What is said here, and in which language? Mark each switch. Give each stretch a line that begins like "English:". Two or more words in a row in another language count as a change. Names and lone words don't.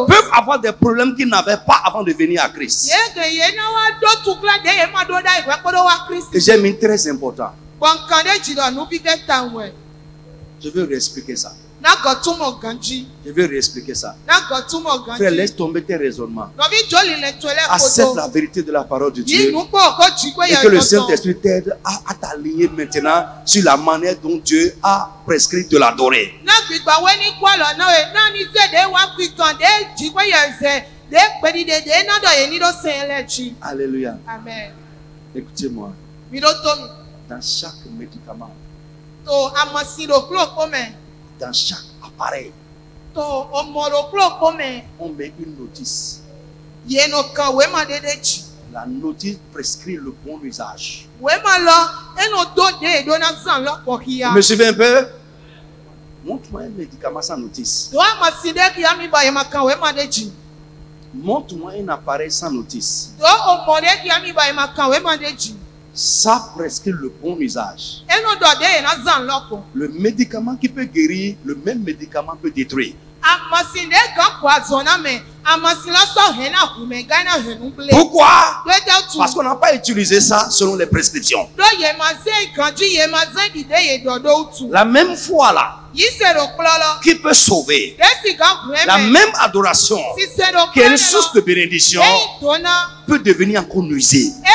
French: peuvent avoir des problèmes qu'ils n'avaient pas avant de venir à Christ.
Gen: Ye ke ye na wa do tukla de ye ma do da ìwé kpɔdɔ wa
French: Et
Gen: Kristi.
French: j'ai mis très important.
Gen: Gbɔnkan de dzi dɔ nubi ke ta wɛ.
French: Je vais réexpliquer ça.
Gen: Na gɔtumɔ ganji.
French: Je vais réexpliquer ça.
Gen: Na gɔtumɔ
French: Frère,
Gen: ganji.
French: laisse tomber tes raisonnements.
Gen: Nɔvi joli le to lɛ
French: Accepte
Gen: koto.
French: la vérité de la parole de
Gen: Yi
French: Dieu.
Gen: nukpɔ ko tsi ko
French: Et
Gen: yɛ
French: que le
Gen: tɔtɔ.
French: Saint-Esprit t'aide à t'aligner maintenant sur la manière dont Dieu a prescrit de l'adorer.
Gen: Na gbigba we ni kɔ lɔ na ye na ni se de wa gbi kan de dzi ko yɛ zɛ de kpedi de na dɔ ye ni do sɛn lɛ tsi.
French: Alléluia. Amen. Écoutez-moi.
Gen: Mi do to mi.
French: Dans chaque médicament,
Gen: To amasi do klo ko mɛ.
French: dans chaque appareil,
Gen: To ɔmɔ do klo ko mɛ.
French: on met une notice.
Gen: Yeno kan we ma de tsi.
French: La notice prescrit le bon usage.
Gen: We ma lɔ eno do de do na zan lɔ kpɔ kia.
French: Vous me suivez un peu? Montre-moi un médicament sans notice.
Gen: Do amasi de kia mi ba ye ma kan we ma de tsi.
French: Montre-moi un appareil sans notice.
Gen: Do ɔmɔ de kia mi ba ye ma kan we ma de tsi.
French: Ça prescrit le bon usage.
Gen: Eno dɔ de ye na zan lɔ kpɔ.
French: Le médicament qui peut guérir, le même médicament peut détruire. Pourquoi? Parce qu'on n'a pas utilisé ça selon les prescriptions. La même foi là qui peut sauver, la même adoration qui est une source de bénédiction peut devenir encore nuisible.